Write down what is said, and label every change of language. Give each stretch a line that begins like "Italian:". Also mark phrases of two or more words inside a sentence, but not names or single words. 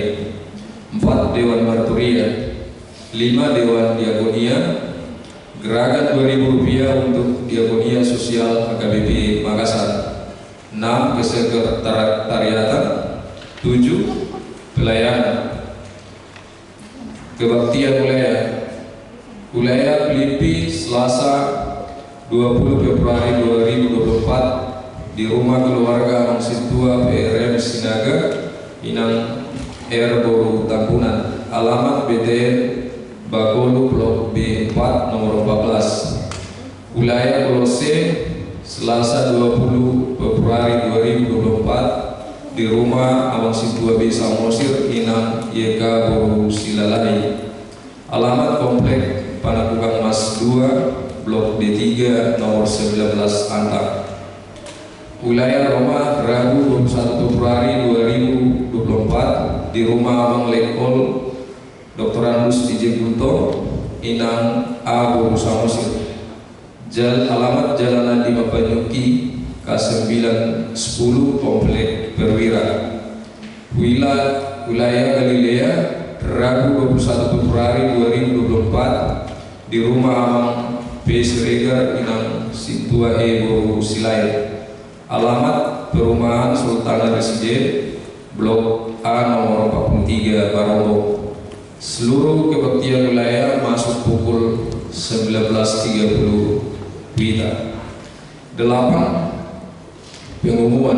Indonesian: 4 Dewan Marturia, 5 Dewan Diakonia, gerakan Rp2.000 untuk Diakonia Sosial HKBP Makassar, 6 Kesekretariatan, 7 Pelayanan. Kebaktian Wilayah Filipi, Selasa 20 Februari 2024 di rumah keluarga Mangsitua PRM Sinaga, Inang R. Boru Tampunan, alamat BTN Bagolu Blok B4 nomor 14, wilayah Kolose, Selasa 20 Februari 2024 di rumah Mangsitua B Samosir, Inang YK Boru Silalai, alamat komplek Panakukang Mas 2 Blok D3 nomor 19 Antang. Wilayah Roma, Rabu 21 Februari 2024 di rumah Abang Lekol Dr. Andus DJ Gunto, Inang A. Boru Samosir. Alamat Jalan Adi Bapanyuki K910 Komplek Perwira. Wilayah Galilea, Rabu 21 Februari 2024 di rumah Amang P. Siregar, Inang Situa E. Boru Silai. Alamat Perumahan Sultana Residen, Blok A nomor 43 Barombo. Seluruh kebaktian wilayah masuk pukul 19.30 WITA. 8 Pengumuman.